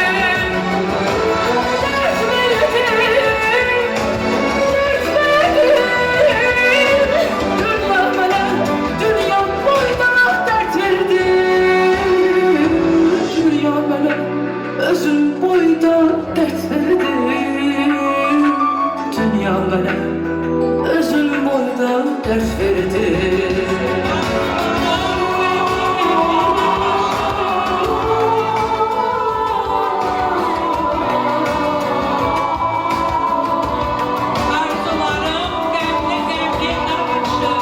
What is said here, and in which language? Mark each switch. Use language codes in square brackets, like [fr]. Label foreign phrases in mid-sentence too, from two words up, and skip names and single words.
[tr] Dert verdim, dert verdim. Dünya bana, dünya boyda dert verdi. Dünya bana, özün boyda dert verdi. Dünya bana, özün boyda dert verdi. [az] Arzularım qəmli qəmli danışır.